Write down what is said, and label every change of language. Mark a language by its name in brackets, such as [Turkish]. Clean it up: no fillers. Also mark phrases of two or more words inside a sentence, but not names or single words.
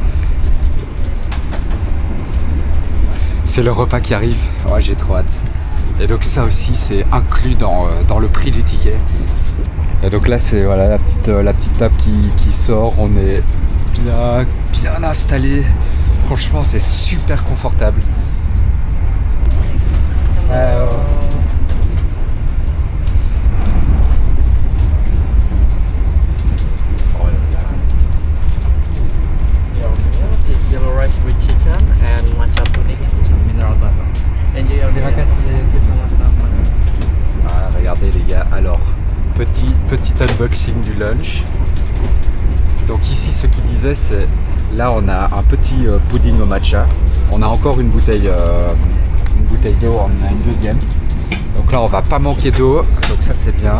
[French] C'est le repas qui arrive. Ouais, j'ai trop hâte. Et donc ça aussi c'est inclus dans le prix du ticket. Et donc là c'est voilà, la petite table qui sort. On est bien installé. Franchement c'est super confortable. [English] This yellow rice with chicken and matcha pudding and mineral butter. Enjoy your day. [Indonesian] Terima kasih, sama-sama. [French] Ah, regardez les gars, alors petit unboxing du lunch. Donc ici ce qu'il disait c'est, là on a un petit pudding au matcha. On a encore une bouteille d'eau, on a une deuxième. Donc là on va pas manquer d'eau, donc ça c'est bien.